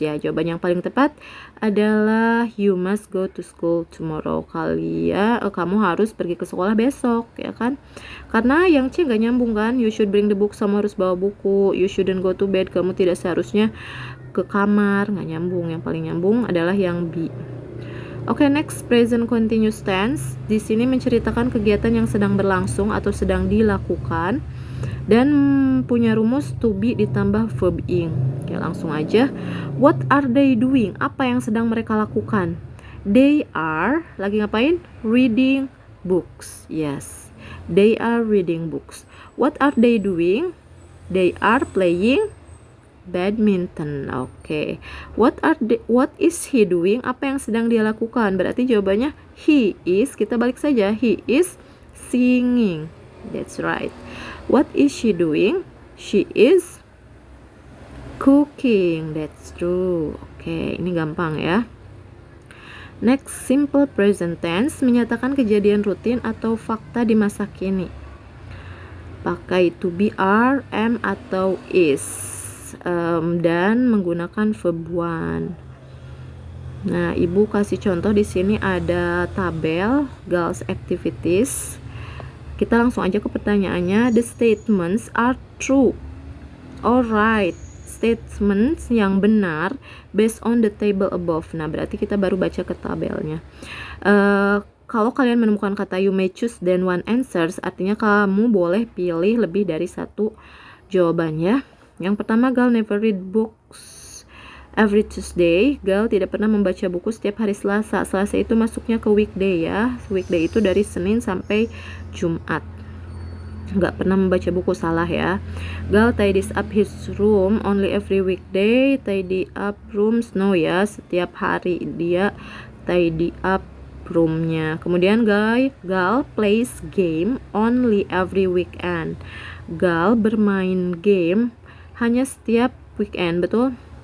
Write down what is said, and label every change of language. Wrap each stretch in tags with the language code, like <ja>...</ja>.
<id>Ya, jawaban yang paling tepat adalah</id> <en>you must go to school tomorrow.</en> <id>Kamu harus pergi ke sekolah besok, ya kan? Karena yang C nggak nyambung kan?</id> <en>You should bring the books,</en> <id>kamu harus bawa buku.</id> <en>You shouldn't go to bed,</en> <id>kamu tidak seharusnya ke kamar. Nggak nyambung. Yang paling nyambung adalah yang B.</id> <en>Oke, next, present continuous tense.</en> <id>Di sini menceritakan kegiatan yang sedang berlangsung atau sedang dilakukan. Dan punya rumus to be ditambah verb ing. Oke, langsung aja.</id> <en>What are they doing?</en> <id>Apa yang sedang mereka lakukan?</id> <en>They are,</en> <id>lagi ngapain?</id> <en>Reading books. Yes, they are reading books. What are they doing? They are playing badminton. Oke. What is he doing?</en> <id>Apa yang sedang dia lakukan? Berarti jawabannya</id> <en>he is,</en> <id>kita balik saja.</id> <en>He is singing. That's right. What is she doing? She is cooking. That's true.</en> <id>Oke, ini gampang ya. Next, simple present tense menyatakan kejadian rutin atau fakta di masa kini. Pakai to be, are, am, atau is. Dan menggunakan verb one. Nah, Ibu kasih contoh di sini ada tabel girls activities. Kita langsung aja ke pertanyaannya.</id> <en>The statements are true. Alright, statements</en> <id>yang benar</id> <en>based on the table above.</en> <id>Nah, berarti kita baru baca ke tabelnya. Kalau kalian menemukan kata</id> <en>you may choose than one answers,</en> <id>artinya kamu boleh pilih lebih dari satu jawabannya.</id> <en>Yang pertama, Gal never read books every Tuesday.</en> <id>Gal tidak pernah membaca buku setiap hari Selasa. Selasa itu masuknya ke weekday ya. Weekday itu dari Senin sampai Jumat. Nggak pernah membaca buku, salah ya.</id> <en>Gal tidies up his room only every weekday. Tidy up rooms, no</en> <id>ya, setiap hari dia tidy up roomnya. Kemudian</id> <en>Gal plays game only every weekend.</en> <id>Gal bermain game hanya setiap weekend, betul?</id>